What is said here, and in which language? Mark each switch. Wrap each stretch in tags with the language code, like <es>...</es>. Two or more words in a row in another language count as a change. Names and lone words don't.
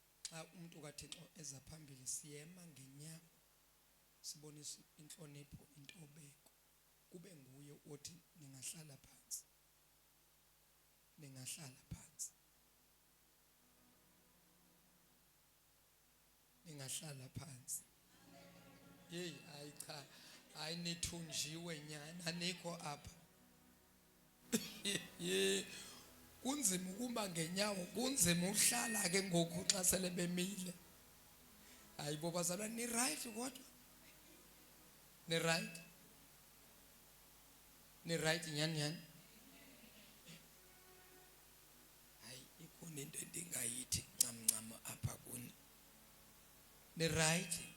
<xh>xa umuntu kaThixo eza phambili siyema ngenyawo sibonisa inhlonipho intobeko kube nguye othi ningahlala phansi ningahlala phansi ningahlala phansi hey hayi cha hayi nithunjiwe nyana anikho apha ye kunzima ukuba ngenyawo kunzima uhlala ke ngoku xa sele bemile hayi bo bazalwane ni right kodwa ni right nyani hayi ikhona into endingayithi ncam apha kuni ni right</xh>